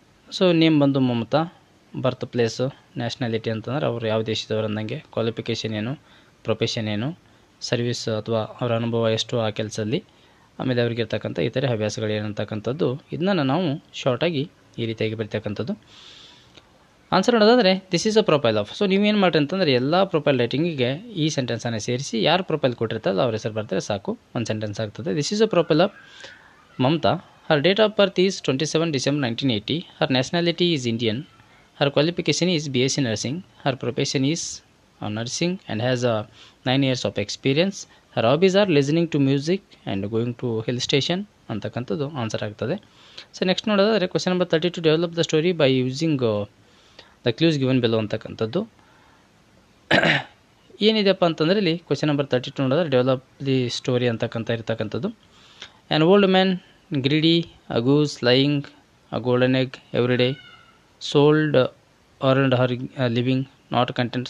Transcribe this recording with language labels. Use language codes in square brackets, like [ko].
[kn] So name ಬಂದು ಮಮತಾ, ಬರ್ತ್ place, nationality ಅಂತಂದ್ರೆ ಅವರು ಯಾವ ದೇಶದವರು ಅಂದಂಗೆ, ಕ್ವಾಲಿಫಿಕೇಷನ್ ಏನು, ಪ್ರೊಫೆಷನ್ ಏನು, ಸರ್ವಿಸ್ ಅಥವಾ ಅವರ ಅನುಭವ ಎಷ್ಟು ಆ ಕೆಲಸದಲ್ಲಿ, ಆಮೇಲೆ ಅವ್ರಿಗಿರ್ತಕ್ಕಂಥ ಇತರೆ ಹವ್ಯಾಸಗಳು ಏನಂತಕ್ಕಂಥದ್ದು, ಇದನ್ನ ನಾವು ಶಾರ್ಟಾಗಿ ಈ ರೀತಿಯಾಗಿ ಬರೀತಕ್ಕಂಥದ್ದು. ಆನ್ಸರ್ ನೋಡೋದಾದರೆ [en] This is a profile of. [kn] So ನೀವೇನು ಮಾಡಿರಿ ಅಂತಂದರೆ ಎಲ್ಲ ಪ್ರೊಫೈಲ್ ರೈಟಿಂಗಿಗೆ ಈ ಸೆಂಟೆನ್ಸನ್ನು ಸೇರಿಸಿ ಯಾರು ಪ್ರೊಫೈಲ್ ಕೊಟ್ಟಿರ್ತಾರಲ್ಲ ಅವ್ರ ಹೆಸರು ಬರ್ತಾರೆ ಸಾಕು, ಒಂದು ಸೆಂಟೆನ್ಸ್ ಆಗ್ತದೆ. [en] This is a profile of Mamata. Her date of birth is 27 December 1980. Her nationality is Indian. Her qualification is BSc Nursing. Her profession is nursing and has 9 years of experience. Her hobbies are listening to music and going to hill station [kn] ಅಂತಕ್ಕಂಥದ್ದು answer ಆಗ್ತದೆ. [en] so next [kn] ನೋಡೋದಾದರೆ [en] question number 32, develop the story by using the clues given below [kn] ಅಂತಕ್ಕಂಥದ್ದು ಏನಿದೆಪ್ಪ ಅಂತಂದರೆ ಇಲ್ಲಿ [en] question number 32 [kn] ನೋಡೋದಾದ್ರೆ [en] develop the story [kn] ಅಂತಕ್ಕಂಥ ಇರ್ತಕ್ಕಂಥದ್ದು. [en] An old man greedy, a goose laying, a golden egg every day, sold earned her living not content.